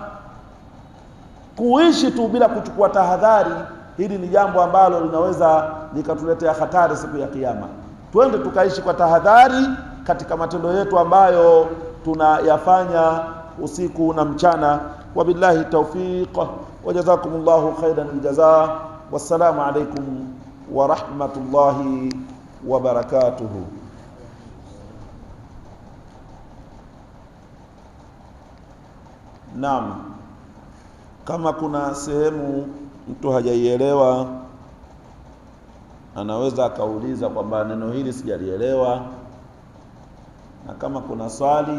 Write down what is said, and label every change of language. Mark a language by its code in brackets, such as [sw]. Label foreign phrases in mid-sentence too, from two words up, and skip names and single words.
[sw] Kuishi tu bila kuchukua tahadhari, hili ni jambo ambalo linaweza likatuletea hatari siku ya kiyama. Twende tukaishi kwa tahadhari katika matendo yetu ambayo tunayafanya usiku na mchana. [ar] وبالله التوفيق وجزاكم الله خيرا الجزاء. والسلام عليكم ورحمة الله وبركاته. [sw] Naam, kama kuna sehemu mtu hajaielewa anaweza akauliza kwamba neno hili sijalielewa, na kama kuna swali.